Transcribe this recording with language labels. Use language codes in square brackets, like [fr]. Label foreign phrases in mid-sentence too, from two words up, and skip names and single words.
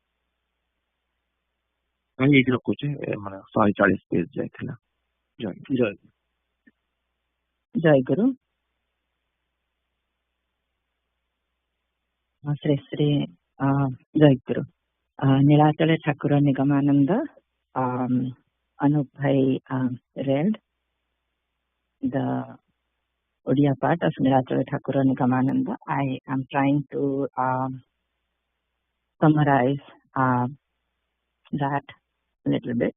[or] ଏଇଠି ରଖୁଛେ, ମାନେ 140 ପେଜ ଯାଇଥିଲା। ଜୟଗୁରୁ। ଶ୍ରୀ ଶ୍ରୀ ଜୟଗୁରୁ। ନୀଳାଚଳ ଠାକୁର ନିଗମାନନ୍ଦ, [en] Anup Bhai read the Odia part of Nilachala Thakura Nikamananda. I am trying to summarize that a little bit.